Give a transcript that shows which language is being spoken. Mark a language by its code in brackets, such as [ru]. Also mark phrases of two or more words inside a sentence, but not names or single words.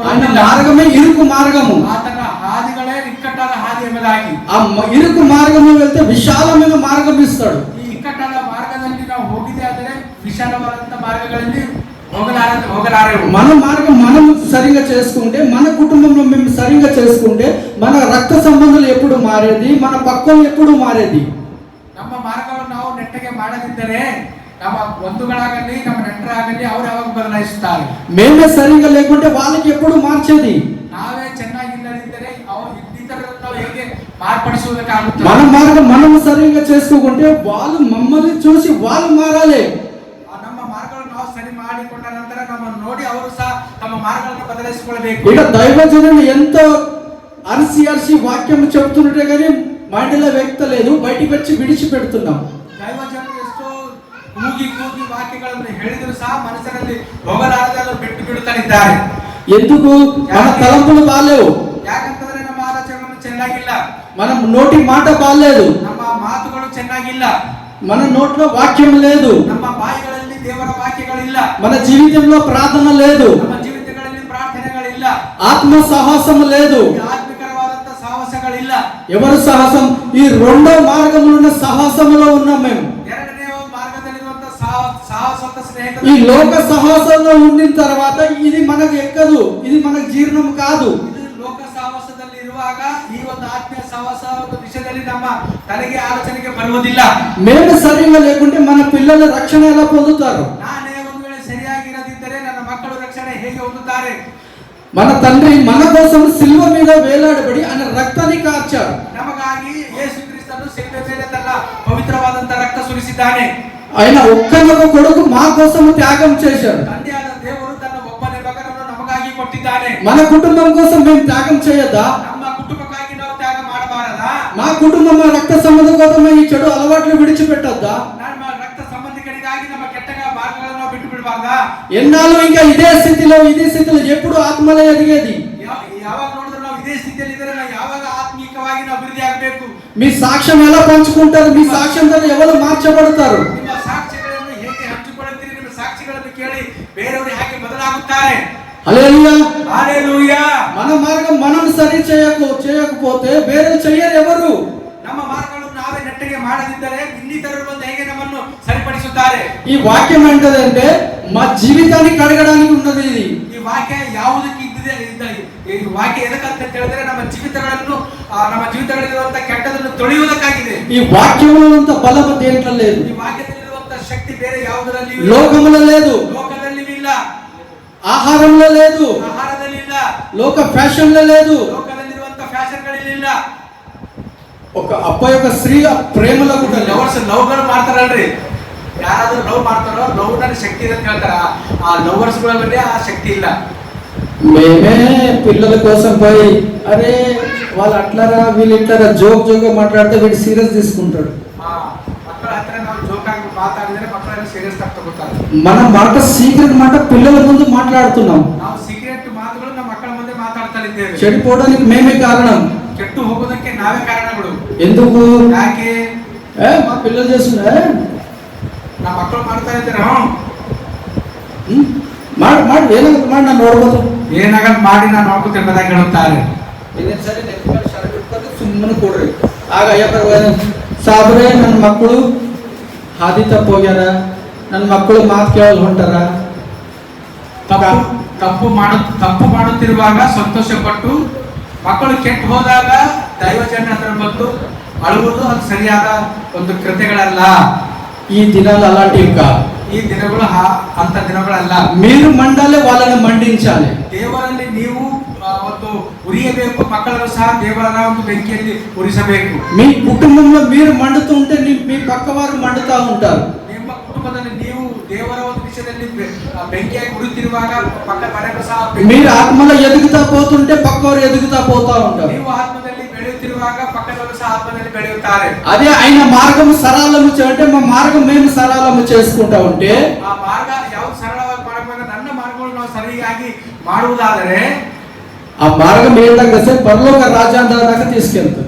[te] ఆయన [kn] ಬರುವುದಿಲ್ಲ. [te] మార్గమే ఇరుకు మార్గము. [kn] ಆತನ ಹಾದಿಗಳೇ ಇಕ್ಕಟ್ಟಾದ ಹಾದಿ ಎಂಬುದಾಗಿ. [te] ఆ ఇరుకు మార్గంలో వెళ్తే విశాలమైన మార్గం ఇస్తాడు. [kn] ಈ ಇಕ್ಕಟ್ಟಾದ ಮಾರ್ಗದಲ್ಲಿ ನಾವು ಹೋಗಿದ್ದೆ ಆದರೆ ವಿಶಾಲವಾದಂತ ಮಾರ್ಗಗಳಲ್ಲಿ ಹೋಗಲಾರೆವು. [te] మన మార్గం మనం సరిగా చేసుకుంటే, మన కుటుంబంలో మేము సరిగా చేసుకుంటే మన రక్త సంబంధాలు ఎప్పుడు మారేది, మన పక్కలు ఎప్పుడు మారేది. [kn] ನಮ್ಮ ಮಾರ್ಗವನ್ನು ನಾವು ನೆಟ್ಟಗೆ ಮಾಡದಿದ್ದರೆ ನಮ್ಮ ಬಂಧುಗಳಾಗಲಿ ನಮ್ಮ ನೆಂಟರಾಗಲಿ ಅವರು ಯಾವಾಗ ಬದಲಾಯಿಸುತ್ತಾರೆ. [te] మేమే సరిగా లేకుంటే వాళ్ళకి ఎప్పుడు మార్చేది. [kn] ನಾವೇ ಚೆನ್ನಾಗಿಲ್ಲದಿದ್ದರೆ ಇತರರನ್ನು ನಾವು ಹೇಗೆ ಮಾರ್ಪಡಿಸುವುದಕ್ಕಾಗುತ್ತದೆ. [te] మన మార్గం మనం సరిగా చేసుకోకుంటే వాళ్ళు మమ్మల్ని చూసి వాళ్ళు మారాలి. [kn] ನಮ್ಮ ಮಾರ್ಗಗಳನ್ನು ನಾವು ಸರಿ ಮಾಡಿಕೊಂಡ ನಂತರ ನಮ್ಮನ್ನು ನೋಡಿ ಅವರು ಸಹ ತಮ್ಮ ಮಾರ್ಗಗಳನ್ನು ಬದಲಾಯಿಸಿಕೊಳ್ಳಬೇಕು. [te] ఇక దైవజనులు ఎంతో అరిసి వాక్యం చెప్తుంటే కానీ మైండ్లో వ్యక్తలేదు, బయటికి వచ్చి విడిచిపెడుతున్నాం. [kn] ದೈವಜನರು ಎಷ್ಟೋ ಕೂಗಿ ವಾಕ್ಯಗಳನ್ನು ಹೇಳಿದರೂ ಸಹ ಮನಸ್ಸಿನಲ್ಲಿ ಹೋಗಲಾರದೆ ಅವರು ಬಿಟ್ಟು ಬಿಡುತ್ತಲಿದ್ದಾರೆ. [te] ఎందుకు? మన తలంపులు బాలేవు, [kn] ಯಾಕಂತಂದ್ರೆ ನಮ್ಮ ಆಲೋಚನೆಗಳು ಚೆನ್ನಾಗಿಲ್ಲ, [te] మన నోటి మాట బాలేదు, [kn] ನಮ್ಮ ಮಾತುಗಳು ಚೆನ್ನಾಗಿಲ್ಲ, [te] మన నోట్లో వాక్యం లేదు, [kn] ನಮ್ಮ ಬಾಯಿಗಳಲ್ಲಿ ದೇವರ ವಾಕ್ಯಗಳಿಲ್ಲ, [te] మన జీవితంలో ప్రార్థన లేదు, [kn] ನಮ್ಮ ಜೀವಿತಗಳಲ್ಲಿ ಪ್ರಾರ್ಥನೆಗಳಿಲ್ಲ, [te] ఆత్మ సాహసం లేదు, [kn] ಆತ್ಮಿಕರವಾದಂತ ಸಾಹಸಗಳಿಲ್ಲ. [te] ఎవరు సాహసం? ఈ రెండో మార్గంలో ఉన్న సాహసంలో ఉన్నాం మేము. [kn] ಎರಡನೇ ಮಾರ್ಗದಲ್ಲಿರುವಂತ ಸಾಹಸವಂತ ಸ್ನೇಹಿತರು. [te] ఈ లోక సాహసంలో ఉండిన తర్వాత ఇది మనకు ఎక్కదు, ఇది మనకు జీర్ణం కాదు. [kn] ಇದು ಲೋಕ ಸಹವಾಸದಲ್ಲಿ ಇರುವಾಗ ಈ ಒಂದು ಆತ್ಮೀಯ ಸಹವಾಸ ಒಂದು ವಿಷಯದಲ್ಲಿ ನಮ್ಮ ತಲೆಗೆ ಆಲೋಚನೆಗೆ ಬರುವುದಿಲ್ಲ. [te] మేము సరిగా లేకుంటే మన పిల్లల రక్షణ ఎలా పొందుతారు? [kn] ನಾನೇ ಒಂದು ವೇಳೆ ಸರಿಯಾಗಿರದಿದ್ದರೆ ನನ್ನ ಮಕ್ಕಳು ರಕ್ಷಣೆ ಹೇಗೆ ಹೊಂದುತ್ತಾರೆ? [te] మన తండ్రి మన కోసం సిలువ మీద వేలాడబడి ఆయన రక్తాన్ని కార్చారు. [kn] ನಮಗಾಗಿ ಯೇಸು ಕ್ರಿಸ್ತನು ಶಿಲುಬೆ ಮೇಲೆ ತನ್ನ ಪವಿತ್ರವಾದಂತ ರಕ್ತ ಸುರಿಸಿದ್ದಾನೆ. [te] ఆయన ఒక్కనొక కొడుకు మా కోసం త్యాగం చేశారు. [kn] ತಂದೆಯಾದ ದೇವರು ತನ್ನ ಒಬ್ಬನೇ ಮಗನನ್ನು ನಮಗಾಗಿ ಕೊಟ್ಟಿದ್ದಾನೆ. [te] మన కుటుంబం కోసం మేము త్యాగం చేయొద్దా? [kn] ನಮ್ಮ ಕುಟುಂಬಕ್ಕಾಗಿ ನಾವು ತ್ಯಾಗ ಮಾಡಬಾರದಾ? [te] మా కుటుంబం రక్త సంబంధం కోసం ఈ చెడు అలవాట్లు విడిచిపెట్టొద్దా? [kn] ನಮ್ಮ ರಕ್ತ ಸಂಬಂಧಿಕರಿಗಾಗಿ ನಮ್ಮ ಕೆಟ್ಟ ಮಾರ್ಗಗಳನ್ನು ನಾವು ಬಿಟ್ಟು ಬಿಡಬಾರದಾ? [te] ఎన్నాళ్ళు ఇంకా ఇదే స్థితిలో ఎప్పుడు ఆత్మలో ఎదిగేది? [kn] ಯಾವಾಗ ನೋಡಿದ್ರೆ ನಾವು ಇದೇ ಸ್ಥಿತಿಯಲ್ಲಿ ಇದ್ರೆ ನಾವು ಯಾವಾಗ ಆತ್ಮೀಕವಾಗಿ ನಾವು ಅಭಿವೃದ್ಧಿ ಆಗಬೇಕು? [te] మీ సాక్ష్యం ఎలా పంచుకుంటారు? మీ సాక్ష్యంతో ఎవరు మార్చబడతారు? [kn] ನಿಮ್ಮ ಸಾಕ್ಷಿಗಳನ್ನು ಹೇಗೆ ಹಂಚಿಕೊಳ್ಳುತ್ತೀರಿ? ನಿಮ್ಮ ಸಾಕ್ಷಿಗಳನ್ನು ಕೇಳಿ ಬೇರೆಯವರು ಹೇಗೆ ಬದಲಾಗುತ್ತಾರೆ? [te] హల్లెలూయా, హల్లెలూయా. మన మార్గం మనం సరి చేయకపోతే వేరే చెయ్యరు ఎవరు? ನಮ್ಮ ಮಾರ್ಗಗಳನ್ನು ನಾವೇ ನೆಟ್ಟಗೆ ಮಾಡದಿದ್ದರೆ ಇನ್ನಿತರರು ಬಂದು ಹೇಗೆ ನಮ್ಮನ್ನು ಸರಿಪಡಿಸುತ್ತಾರೆ? ఈ వాక్యం ఏంటంటే మా జీవితాన్ని కడగడానికి ఉన్నది. ఇది [kn] ಈ ವಾಕ್ಯ ಯಾವುದಕ್ಕೆ ಇದ್ದಿದೆ? ಈ ವಾಕ್ಯ ಎದಕ್ಕಂತ ಹೇಳಿದ್ರೆ ನಮ್ಮ ಜೀವಿತಗಳಲ್ಲಿರುವಂತ ಕೆಟ್ಟದನ್ನು ತೊಳೆಯುವುದಕ್ಕಾಗಿದೆ. [te] ఈ వాక్యంలో అంత బలం దేంట్లో లేదు. [kn] ಈ ವಾಕ್ಯದಲ್ಲಿರುವಂತ ಶಕ್ತಿ ಬೇರೆ ಯಾವುದರಲ್ಲಿ [te] లోకములో లేదు, [kn] ಲೋಕದಲ್ಲಿ ಇಲ್ಲ, [te] ఆహారంలో లేదు, [kn] ಆಹಾರದಲ್ಲಿ ಇಲ್ಲ, [te] లోక ఫ్యాషన్లో లేదు, [kn] ಲೋಕದಲ್ಲಿರುವಂತ ಫ್ಯಾಷನ್ಗಳಲ್ಲಿ ಇಲ್ಲ. [te] ఒక అబ్బాయి యొక్క స్త్రీ ప్రేమలో కూడా [kn] ಲವರ್ಸ್ ಲವ್ಗಳು ಮಾಡ್ತಾರಲ್ರಿ, ಯಾರಾದ್ರೂ ಲವ್ ಮಾಡ್ತಾರೋ ಲವ್ ನಲ್ಲಿ ಶಕ್ತಿ ಇದೆ ಅಂತ ಹೇಳ್ತಾರ. ಆ ಲವರ್ಸ್ ಗಳಲ್ಲಿ ಆ ಶಕ್ತಿ ಇಲ್ಲ. [te] మేమే పిల్లల కోసం పోయి అరే వాళ్ళు అట్లారా వీళ్ళు ఇట్లారా జోక్ మాట్లాడితే వీడు సీరియస్ తీసుకుంటాడు. [kn] ಆ ಮಕ್ಕಳ ಹತ್ರ ನಾವು ಜೋಕಾಗಿ ಮಾತಾಡಿದ್ರೆ ಮಕ್ಕಳನ್ನ ಸೀರಿಯಸ್ ಆಗಿ ತಗೋತಾರೆ. [te] మన మాట సీక్రెట్ మాట పిల్లల ముందు మాట్లాడుతున్నాం. [kn] ನಾವು ಸೀಕ್ರೆಟ್ ಮಾತುಗಳು ನಮ್ಮ ಮಕ್ಕಳ ಮುಂದೆ ಮಾತಾಡ್ತಾ ಇದ್ದೇವೆ. [te] చెడిపోవడానికి మేమే కారణం. [kn] ಕೆಟ್ಟು ಹೋಗೋದಕ್ಕೆ ನಾವೇ ಕಾರಣಗಳು. [te] ఎందుకు? [kn] ಯಾಕೆ? [te] మా పిల్లలు చేస్తున్నా [kn] ನಮ್ಮ ಮಕ್ಕಳು ಮಾಡ್ತಾ ಇದ್ದಾರೆ. ಮಾಡಿ ಏನಾಗುತ್ತೆ ಮಾಡಿ ನಾನು ನೋಡ್ಬೋದು, ಏನಾಗಲ್ಲ ಮಾಡಿ ನಾನು ನೋಡ್ಕೊತೀನಿ ಎಂಬುದಾಗಿ ಹೇಳುತ್ತಾರೆ. ಸರಿ ಸುಮ್ಮನೆ ಕೊಡ್ರಿ. ಆಗ ಅಯ್ಯಪ್ಪ ಸಾಬ್ರೆ ನನ್ನ ಮಕ್ಕಳು ಹಾದಿ ತಪ್ಪು ಹೋಗ್ಯಾರ, ನನ್ನ ಮಕ್ಕಳು ಮಾತು ಕೇಳಲು ಹೊಂಟಾರ. ತಪ್ಪು ಮಾಡುತ್ತಿರುವಾಗ ಸಂತೋಷ ಪಟ್ಟು ಮಕ್ಕಳು ಕೆಟ್ಟು ಹೋದಾಗ ದೈವಜನ ಹತ್ರ ಬಂದು ಅಳುವುದು ಅದು ಸರಿಯಾದ ಒಂದು ಕೃತ್ಯಗಳಲ್ಲ. [te] ఈ దినాలు అలాంటివి కాదు. [kn] ఈ దినಗಳು ಅಂತ ದಿನಗಳಲ್ಲ. [te] మీరు మండాలి, వాళ్ళని మండించాలి. [kn] ದೇವರಲ್ಲಿ ನೀವು ಒಂದು ಉರಿಯಬೇಕು, ಮಕ್ಕಳನ್ನು ಸಹ ದೇವರ ಒಂದು ಬೆಂಕಿಯಲ್ಲಿ ಉರಿಸಬೇಕು. [te] మీ కుటుంబంలో మీరు మండుతుంటే మీ పక్క వారు మండుతా ఉంటారు. [kn] ನಿಮ್ಮ ಕುಟುಂಬದಲ್ಲಿ ನೀವು ದೇವರ ಒಂದು ವಿಷಯದಲ್ಲಿ ಬೆಂಕಿಯಾಗಿ ಉರಿತಿರುವಾಗ ಪಕ್ಕ ಮನೆಗೂ ಸಹ [te] మీరు ఆత్మలో ఎదుగుతా పోతుంటే పక్కవారు ఎదుగుతా పోతా ఉంటారు. [kn] ನೀವು ಆತ್ಮದಲ್ಲಿ ಬೆಳೆಯುತ್ತಿರುವಾಗ ಪಕ್ಕದವರು ಸಹ ಆತ್ಮದಲ್ಲಿ ಬೆಳೆಯುತ್ತಾರೆ. [te] అదే ఆయన మార్గము సరళము అంటే మా మార్గం మేము సరళము చేసుకుంటా ఉంటే [kn] ಆ ಮಾರ್ಗ ಯಾವುದು ಸರಳವಾಗಿ ಮಾಡಬಹುದು, ನನ್ನ ಮಾರ್ಗಗಳು ನಾವು ಸರಿಯಾಗಿ ಮಾಡುವುದಾದರೆ [te] ఆ మార్గం ఏంటంటే పరలోక రాజ్యాన్ని దాకా తీసుకెళ్తుంది.